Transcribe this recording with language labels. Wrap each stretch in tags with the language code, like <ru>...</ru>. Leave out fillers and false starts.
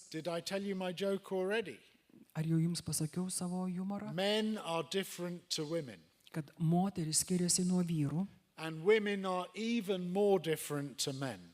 <en>Did I tell you my joke already?</en> <lt>Ar jau jums pasakiau savo humorą?</lt> <en>Men are different to women,</en> <lt>Kad moteris skiriasi nuo vyrų</lt> <en>and women are even more different to men.</en>